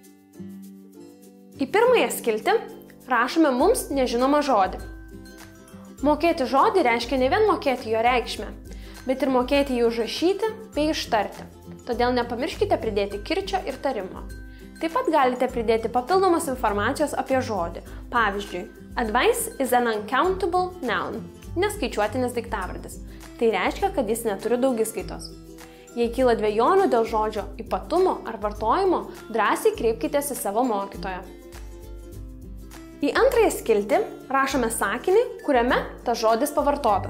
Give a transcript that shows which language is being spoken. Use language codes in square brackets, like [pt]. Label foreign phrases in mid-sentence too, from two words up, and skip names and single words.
[lt] Į pirmąją skiltį rašome mums nežinomą žodį. Mokėti žodį reiškia ne vien mokėti jo reikšmę, bet ir mokėti jį užrašyti bei ištarti. Todėl nepamirškite pridėti kirčio ir tarimo. Taip pat galite pridėti papildomos informacijos apie žodį. Pavyzdžiui, [en] advice is an uncountable noun, [lt] neskaičiuotinis daiktavardis. Tai reiškia, kad jis neturi daugiskaitos. Jei kyla dvejonių dėl žodžio ypatumo ar vartojimo, drąsiai kreipkitės į savo mokytoją. Į antrąją skiltį rašome sakinį, kuriame tas žodis pavartotas.